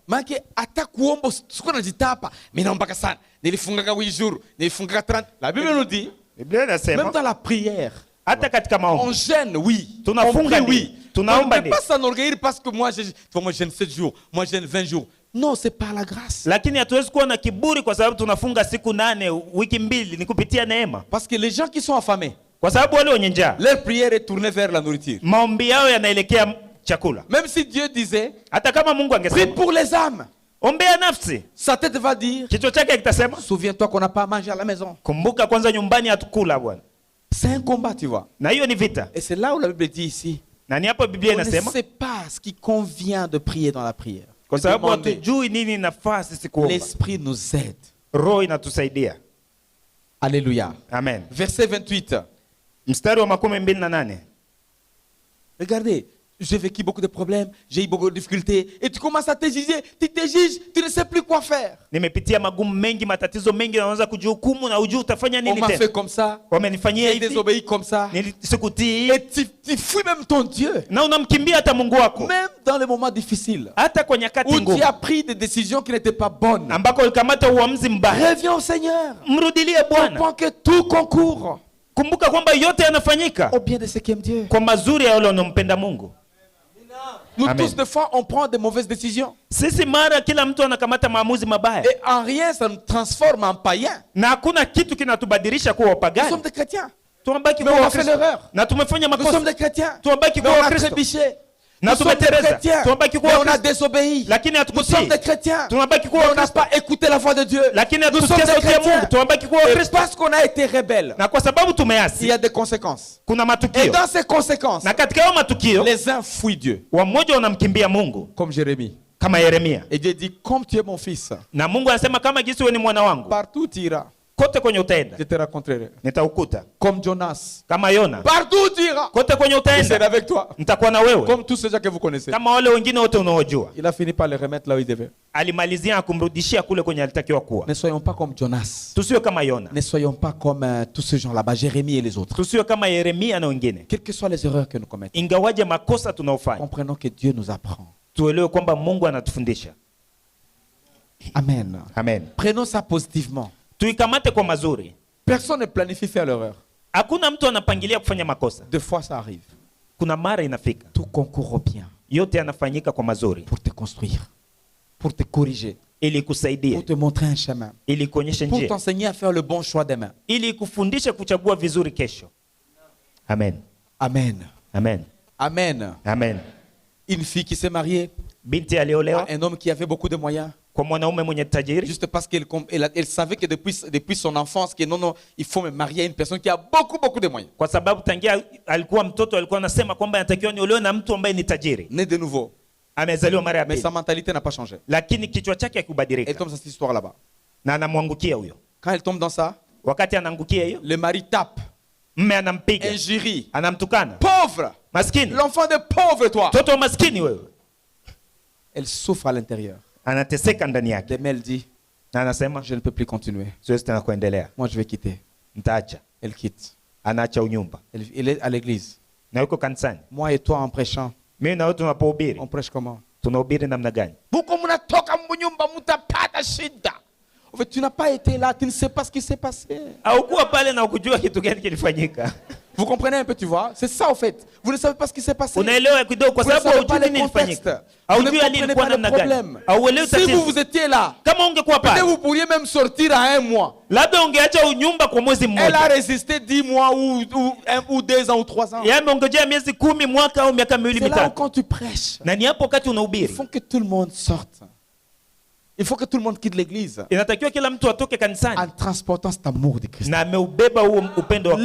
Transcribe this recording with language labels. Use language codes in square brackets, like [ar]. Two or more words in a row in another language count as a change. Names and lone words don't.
[sw] Manake hata kuomba sikuwa najitapa, mimi naombaka sana. Nilifungaka 8 jours, nilifungaka 30. [fr] La Bible nous dit, [sw] Biblia [fr] même [sw] inasema [fr] dans la prière, [sw] hata katika [fr] on [sw] maombi [fr] gêne, oui. [sw] tunafunga, [fr] On prie, oui. [sw] tunaomba [fr] On ne peut [sw] ndio, [fr] pas s'enorgueillir parce que moi, moi je gêne 7 jours, moi je gêne 20 jours. Non, c'est par la grâce. [sw] lakini hatuwezi kuwa na kiburi kwa sababu tunafunga siku 8 wiki 2, ni kupitia neema. [fr] Parce que les gens qui sont affamés, [sw] Kwa sababu wale wenye njaa [fr] leur prière est tournée vers la nourriture. [sw] maombi yao yanaelekea chakula. [fr] Même si Dieu disait, [sw] Hata kama Mungu [fr] prie [sw] angesema [fr] pour les âmes, [sw] ombea nafsi, [fr] sa tête va dire, [sw] kichwa chake kitasema [fr] souviens-toi qu'on n'a pas mangé à la maison. [sw] kumbuka kwanza nyumbani hatukula bwana. [fr] C'est un combat, tu vois. [sw] Na hiyo ni vita, [fr] Et c'est là où la Bible dit ici, [sw] na ni hapo Biblia [fr] on ne [sw] inasema, [fr] sait pas ce qui convient de prier dans la prière. [sw] kwa [fr] De [sw] sababu [fr] demander. [sw] hatujui nini nafasi sisi kuomba. [fr] L'Esprit nous aide. [sw] Roho inatusaidia. [fr] Alléluia. [sw] Amen. [fr] Verset 28. [sw] Mstari wa 28. [fr] Regardez, j'ai vécu beaucoup de problèmes, j'ai eu beaucoup de difficultés. Et tu commences à te juger, tu te juges, tu ne sais plus quoi faire. [sw] Nimepitia magumu mengi, matatizo mengi, na unaanza kujihukumu na ujui utafanya [fr] On [sw] nini [fr] m'a fait [sw] tena. [fr] comme ça, [sw] Wamenifanyia [fr] j'ai [sw] hivi, [fr] désobéi comme ça. [sw] sikutii, [fr] Et tu fuis même ton Dieu. [sw] na unamkimbia hata Mungu wako, [fr] Même dans les moments difficiles, [sw] hata kwa nyakati [fr] où tu [sw] ngumu [fr] as pris des décisions qui n'étaient pas bonnes. [sw] ambako ulikamata uamuzi mbaya. [fr] Reviens au Seigneur. [sw] Mrudilie Bwana. [fr] Comprends que tout concourt [sw] Kumbuka kwamba yote yanafanyika [fr] au bien de ceux qui aiment Dieu. [sw] kwa mazuri ya wale wanaompenda Mungu. [fr] Nous [sw] Amen. [fr] tous, des fois, on prend des mauvaises décisions. [sw] Sisi mara kila mtu anakamata maamuzi mabaya, [fr] Et en rien, ça nous transforme en païens. [sw] na hakuna kitu kinatubadilisha kuwa [fr] Nous [sw] wapagani. [fr] sommes des chrétiens. [sw] Tunabaki [fr] Mais [sw] kuwa [fr] on a fait [sw] Wakristo, [fr] l'erreur. [sw] na tumefanya [fr] Nous sommes [sw] makosa, [fr] des chrétiens. [sw] tunabaki [fr] Mais [sw] kuwa [fr] on a [sw] Wakristo, [fr] trébuché. [sw] na [fr] Nous sommes des [sw] tumetereza, [fr] chrétiens. [sw] tunabaki [fr] Mais [sw] kuwa [fr] on a [sw] Wakristo, [fr] désobéi. [sw] lakini [fr] Nous sommes [sw] hatukutii. [fr] des chrétiens. [sw] Tunabaki kuwa [fr] Mais on n'a [sw] Wakristo, [fr] pas écouté la voix de Dieu. [sw] lakini [fr] Nous sommes [sw] hatukusikia [fr] des [sw] sauti ya [fr] chrétiens. [sw] Mungu. Tunabaki kuwa [fr] Et [sw] Wakristo, [fr] parce qu'on a été rebelles, [sw] na kwa sababu [fr] il y [sw] tumeasi [fr] a des conséquences. [sw] kuna [fr] Et [sw] matukio, [fr] dans ces conséquences, [sw] na katika hayo matukio [fr] les uns fuient Dieu. [sw] wamoja wanamkimbia Mungu [fr] Comme Jérémie. [sw] kama Yeremia, [fr] Et Dieu dit, comme tu es mon fils, [sw] na Mungu anasema kama jinsi wewe ni mwana wangu, [fr] partout tu iras, [sw] kote kwenye utaenda [fr] je te raconterai. [sw] nitaukuta. [fr] Comme Jonas, [sw] Kama Yona, [fr] partout tu iras, [sw] kote kwenye [fr] je serai [sw] utaenda [fr] avec toi. [sw] nitakuwa na wewe, [fr] Comme tous ces gens que vous connaissez. [sw] kama wale wengine wote unaojua. [fr] Il a fini par les remettre là où il devait. [sw] Alimalizia na kumrudishia kule kwenye alitakiwa kuwa. [fr] Ne soyons pas comme Jonas. [sw] Tusiwe kama Yona, [fr] Ne soyons pas comme tous ces gens là-bas, Jérémie et les autres. [sw] tusiwe kama Yeremia na wengine. [fr] Quelles que soient les erreurs que nous commettons, [sw] Ingawaje makosa tunaofanya, [fr] comprenons que Dieu nous apprend. [sw] tuelewe kwamba Mungu anatufundisha. [fr] Amen. [sw] Amen. [fr] Prenons ça positivement. [sw] Tuikamate kwa mazuri. [fr] Personne ne planifie faire l'erreur. [sw] Hakuna mtu anapangilia kufanya makosa. [fr] Deux fois ça arrive. [sw] Kuna mara inafika, [fr] Tout concourt au bien [sw] yote yanafanyika kwa mazuri [fr] pour te construire, pour te corriger, [sw] ili kusaidia, [fr] pour te montrer un chemin, [sw] ili kuonyesha [fr] pour [sw] njia, [fr] t'enseigner à faire le bon choix demain. [sw] ili kufundisha kuchagua vizuri kesho. [fr] Amen. [sw] Amen. [fr] Amen. [sw] Amen. [fr] Amen. Une fille qui s'est mariée [sw] Binti aliolewa [fr] à un homme qui avait beaucoup de moyens, [sw] kwa mwanaume mwenye tajiri, [fr] juste parce qu'elle savait que depuis son enfance, que non, il faut me marier à une personne qui a beaucoup de moyens. [sw] kwa sababu tangia alikuwa mtoto alikuwa anasema kwamba anatakiwa niolewe na mtu ambaye ni tajiri. [fr] Né de nouveau. [sw] Amezaliwa mara ya [fr] Mais [sw] pili, [fr] sa mentalité n'a pas changé. [sw] lakini kichwa chake [fr] Elle [sw] hakubadilika, [fr] tombe dans cette histoire là-bas. [sw] na anamwangukia huyo. [fr] Quand elle tombe dans ça, [sw] Wakati anaangukia hiyo, [fr] le mari tape, [sw] mme anampiga, [fr] injurie. [sw] anamtukana, [fr] Pauvre! [sw] maskini, [fr] L'enfant de pauvre, toi! [sw] mtoto wa maskini wewe. [fr] Elle souffre à l'intérieur. [sw] Anateseka ndani yake, [fr] Demain, elle dit, [sw] na anasema [fr] je ne peux plus continuer. [sw] siwezi tena kuendelea, [fr] Moi, je vais quitter. [sw] nitaacha. [fr] Elle quitte. [sw] Anaacha unyumba, [fr] Elle est à l'église. [sw] na yuko kanisani. [fr] Moi et toi en prêchant, [sw] Mimi na wewe tunapohubiri, [fr] on prêche comment? [sw] tunahubiri namna gani? Buko mnatoka mnyumba mtapata shida. [fr] En fait, tu n'as pas été là, tu ne sais pas ce qui s'est passé. [sw] Haukuwa pale na ukujua kitu gani kilifanyika. [fr] Vous comprenez un peu, tu vois? C'est ça, au fait. Vous ne savez pas ce qui s'est passé. [sw] Unaelewa kidogo kwa [fr] Vous ne [sw] sababu [fr] savez pas [sw] hujui [fr] les [sw] nini [fr] contextes. [sw] ilifanyika. [fr] Vous ne [sw] Haujui [fr] comprenez [sw] ilikuwa [fr] pas les [sw] namna gani. [fr] problèmes. [sw] Hauelewi [fr] Si vous, [sw] tatizo. [fr] vous étiez là, [sw] Kama ungekuwa [fr] peut-être [sw] pale, [fr] vous pourriez même sortir à 1 mois. [sw] labda ungeacha unyumba kwa mwezi [fr] Elle a [sw] mmoja. [fr] résisté 10 mois ou 2 ans ou 3 ans. [sw] Yaani ungejea miezi 10, mwaka au miaka miwili [fr] C'est là où [sw] mitatu. [fr] quand tu prêches, [sw] Na ni hapo wakati [fr] il [sw] unahubiri. [fr] faut que tout le monde sorte. Il faut que tout le monde quitte l'église [sw] Inatakiwa kila mtu atoke [fr] en [sw] kanisani [fr] transportant cet amour de Christ. [sw] na ameubeba huo upendo wa Kristo.